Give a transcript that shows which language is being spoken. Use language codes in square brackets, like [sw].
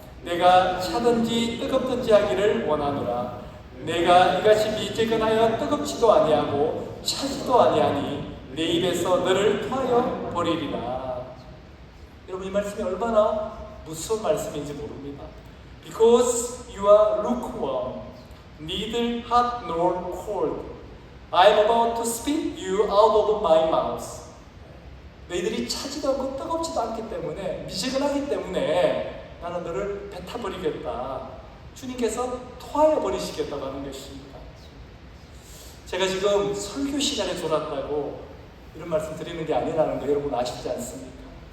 [ko] 내가 차든지 뜨겁든지 하기를 원하노라. 내가 이같이 미지근하여 뜨겁지도 아니하고 차지도 아니하니 내 입에서 너를 토하여 버리리라. 여러분, 이 말씀이 얼마나 무서운 말씀인지 모릅니다. [en] Because you are lukewarm, neither hot nor cold, I am about to spit you out of my mouth. [ko] 너희들이 차지도 않고 뜨겁지도 않기 때문에, 미지근하기 때문에 나는 너를 뱉어버리겠다. 주님께서 토하여 버리시겠다고 하는 것입니다. 제가 지금 설교 시간에 졸았다고 이런 말씀 드리는 게 아니라는 거 여러분 아시지 않습니까?